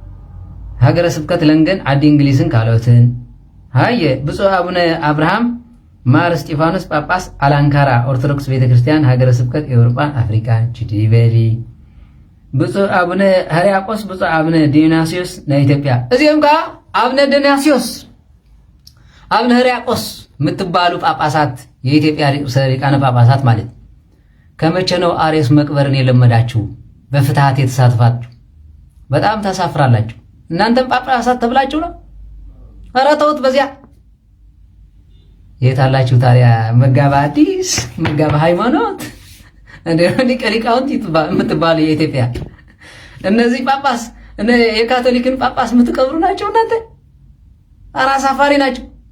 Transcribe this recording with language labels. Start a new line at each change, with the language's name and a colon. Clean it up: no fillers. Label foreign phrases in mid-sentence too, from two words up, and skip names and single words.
Tigrinya: ሀገረ ስብከት ለንደን ዓዲ እንግሊዝን ካልኦትን ሃየ ብፁዕ አቡነ አብርሃም ማር እስጢፋኖስ ጳጳስ አላንካራ ኦርቶዶክስ ቤተክርስቲያን ሀገረ ስብከት ኤውሮፓን አፍሪካን ችዲበሊ ብፁዕ አቡነ ሕርያቆስ ብፁዕ አቡነ ዲዮናስዮስ ናይ ኢትዮጵያ እዚኦም ከዓ አቡነ ዲዮናስዮስ አቡነ ሕርያቆስ
Amharic: የምትባሉ ጳጳሳት የኢትዮጵያ ርዕሰ ሊቃነ ጳጳሳት ማለት ከመቼ ነው አርዮስ መቅበርን የለመዳችሁ በፍትሃት የተሳተፋችሁ? በጣም ታሳፍራላችሁ። እናንተም ጳጳሳት ተብላችሁ ነው። ኧረ ተውት። በዚያ የታላችሁ ታዲያ መጋባ አዲስ መጋባ ሃይማኖት እንደሆነ ሊቃውንት የምትባሉ የኢትዮጵያ እነዚህ ጳጳስ የካቶሊክን ጳጳስ የምትቀብሩ ናቸው እናንተ። ኧረ አሳፋሪ ናቸው።